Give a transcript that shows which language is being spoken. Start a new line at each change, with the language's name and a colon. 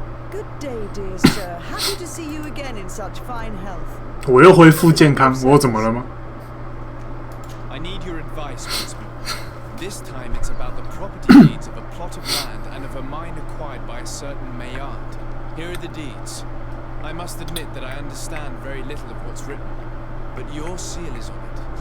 English: Good day, dear sir. Happy to see you again in such fine health.
Chinese: 我又恢复健康，我怎么了吗？
English: I need your advice once more. This time it's about the property deeds of a plot of land and of a mine acquired by a certain Maillard. Here are the deeds. I must admit that I understand very little of what's written, but your seal is on it.